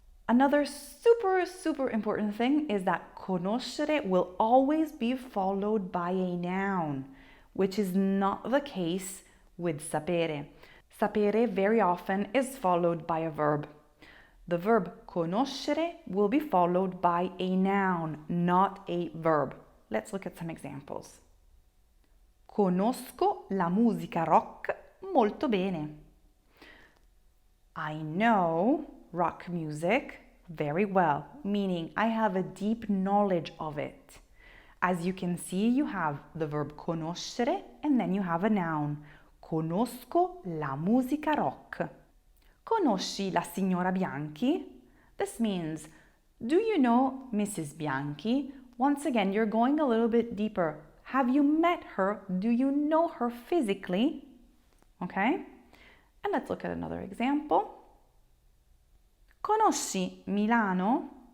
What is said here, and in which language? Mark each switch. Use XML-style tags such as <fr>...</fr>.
<en>Another super important thing is that conoscere will always be followed by a noun, which is not the case with sapere. Sapere very often is followed by a verb. The verb conoscere will be followed by a noun, not a verb. Let's look at some examples.</en> <it>Conosco la musica rock molto bene.</it> <en>I know rock music very well, meaning I have a deep knowledge of it. As you can see, you have the verb conoscere and then you have a noun.</en> <it>Conosco la musica rock. Conosci la signora Bianchi?</it> <en>This means, do you know Mrs. Bianchi? Once again, you're going a little bit deeper. Have you met her? Do you know her physically? Okay? And let's look at another example.</en> <it>Conosci Milano?</it>